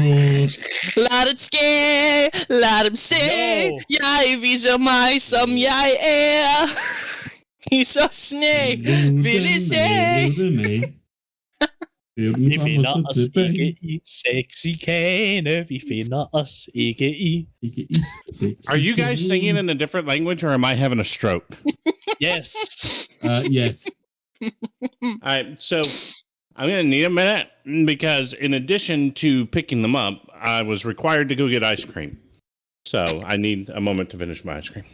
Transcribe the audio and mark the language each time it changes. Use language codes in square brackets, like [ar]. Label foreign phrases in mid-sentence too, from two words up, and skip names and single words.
[da] Lad det ske, lad dem se. No. Jeg viser mig, som jeg er. I så sne, vil I se. Vi finder os ikke i sexikane. Vi finder os ikke i. [en] Are you guys singing in a different language, or am I having a stroke? Yes. Yes. All right, so I'm going to need a minute because in addition to picking them up, I was required to go get ice cream. So I need a moment to finish my ice cream.